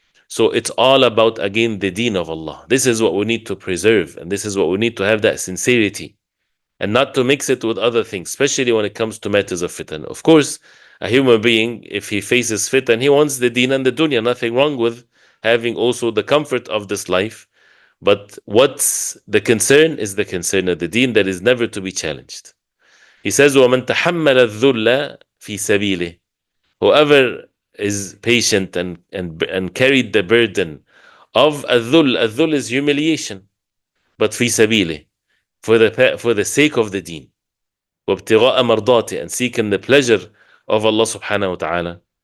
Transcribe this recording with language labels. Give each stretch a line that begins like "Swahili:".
English: So it's all about, again, the deen of Allah. This is what we need to preserve, and this is what we need to have, that sincerity, and not to mix it with other things, especially when it comes to matters of fitan. Of course, a human being, if he faces fitan, he wants the deen and the dunya. Nothing wrong with having also the comfort of this life. But what's the concern is the concern of the deen that is never to be challenged. He says,
Arabic: وَمَنْ تَحَمَّلَ الذُّلَّ فِي سَبِيلِهِ.
English: Whoever is patient and carried the burden of
Arabic: الذُّل. الذُّل
English: is humiliation, but
Arabic: في سبيله,
English: for the sake of the deen.
Arabic: وَابْتِغَاءَ مَرْضَاتِ,
English: and seeking the pleasure of Allah subhanahu wa ta'ala.